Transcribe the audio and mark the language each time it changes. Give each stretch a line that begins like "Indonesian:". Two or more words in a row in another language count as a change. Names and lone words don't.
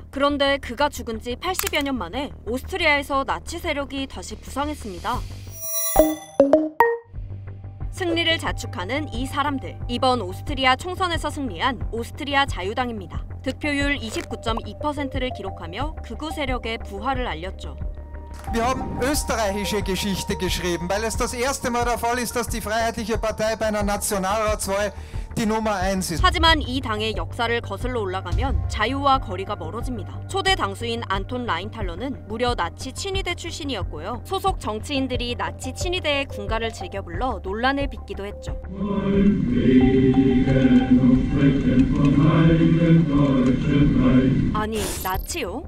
Korean: 그런데 그가 죽은 지 80여 년 만에 오스트리아에서 나치 세력이 다시 부상했습니다. 승리를 자축하는 이 사람들. 이번 오스트리아 총선에서 승리한 오스트리아 자유당입니다. 득표율 29.2%를 기록하며 극우 세력의 부활을 알렸죠.
German: Wir haben österreichische Geschichte geschrieben, weil es das erste Mal der Fall ist, dass die Freiheitliche Partei bei einer Nationalratswahl die Nummer 1 ist.
Korean: 하지만 이 당의 역사를 거슬러 올라가면 자유와 거리가 멀어집니다. 초대 당수인 안톤 라인탈러는 무려 나치 친위대 출신이었고요. 소속 정치인들이 나치 친위대의 군가를 즐겨 불러 논란을 빚기도 했죠. 아니, 나치요?